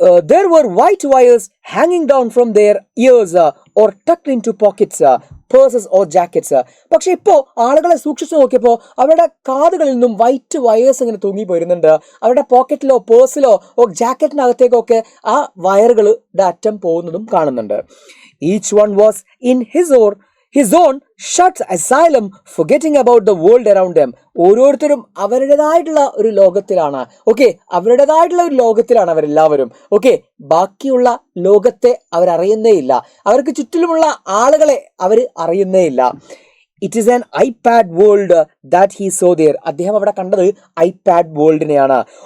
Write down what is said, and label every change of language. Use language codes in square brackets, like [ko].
[en] There were white wires hanging down from their ears or tucked into pockets, purses or jackets. [ml] പക്ഷെ ഇപ്പോൾ ആളുകളെ സൂക്ഷിച്ചു നോക്കിയപ്പോൾ അവരുടെ കാതുകളിൽ നിന്നും വൈറ്റ് വയേഴ്സ് ഇങ്ങനെ തൂങ്ങി പോരുന്നുണ്ട്. അവരുടെ പോക്കറ്റിലോ പേഴ്സിലോ ജാക്കറ്റിനകത്തേക്കൊക്കെ ആ വയറുകളുടെ അറ്റം പോകുന്നതും കാണുന്നുണ്ട്. [en] Each one was in his own shut asylum, forgetting about the world around them. [ml] ഓരോരുത്തരും അവരുടേതായിട്ടുള്ള ഒരു ലോകത്തിലാണ്. ഓക്കെ, അവരുടേതായിട്ടുള്ള ഒരു ലോകത്തിലാണ് അവരെല്ലാവരും. ഓക്കെ, ബാക്കിയുള്ള ലോകത്തെ അവരറിയുന്നേയില്ല. അവർക്ക് ചുറ്റിലുമുള്ള ആളുകളെ അവർ അറിയുന്നേയില്ല. [en] It is an iPad world that he saw there. [ml] അദ്ദേഹം അവിടെ കണ്ടത് ഐപാഡ് വേൾഡിനെയാണ്.